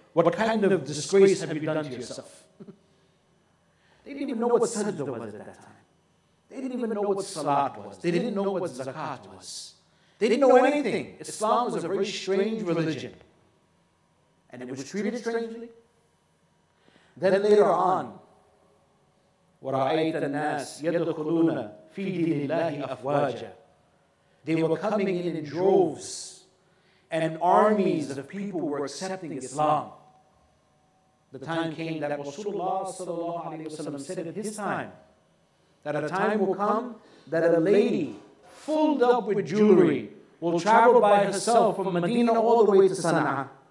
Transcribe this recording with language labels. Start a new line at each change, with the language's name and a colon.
English: What kind of disgrace have you done to yourself? They didn't even know what sajda was at that time. They didn't even know what salat was. They didn't know what zakat was. They didn't know anything. Islam was a very strange religion. And it was treated strangely. Then later on,
Arabic: وَرَأَيْتَ النَّاسِ يَدْخُلُونَ فِي دِينِ اللَّهِ أَفْوَاجًا.
English: They were coming in droves, and armies of people were accepting Islam. The time came that Rasulullah sallallahu alaihi wasallam said at his time, that a time will come that a lady filled up with jewelry will travel by herself from Medina all the way to Sana'a.